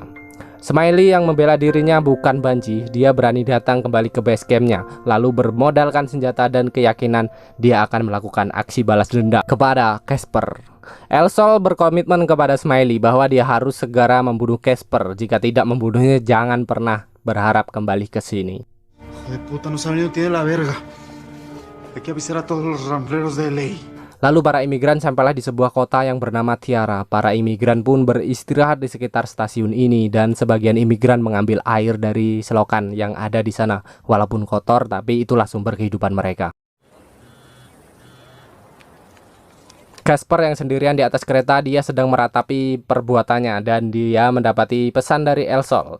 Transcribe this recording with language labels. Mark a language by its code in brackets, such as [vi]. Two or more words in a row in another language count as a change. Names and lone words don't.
[id] Smiley yang membela dirinya bukan banci, dia berani datang kembali ke [en] base campnya, [id] lalu bermodalkan senjata dan keyakinan dia akan melakukan aksi balas dendam kepada Casper. Elsol berkomitmen kepada Smiley bahwa dia harus segera membunuh Casper. Jika tidak membunuhnya, jangan pernah berharap kembali ke sini. [es] Hijo de puta, no saben ni dónde tiene la verga. Hay que avisar a todos los rambleros de LA. [id] Lalu para imigran sampailah di sebuah kota yang bernama Tiara. Para imigran pun beristirahat di sekitar stasiun ini dan sebagian imigran mengambil air dari selokan yang ada di sana. Walaupun kotor, tapi itulah sumber kehidupan mereka. Casper yang sendirian di atas kereta, dia sedang meratapi perbuatannya dan dia mendapati pesan dari Elsol.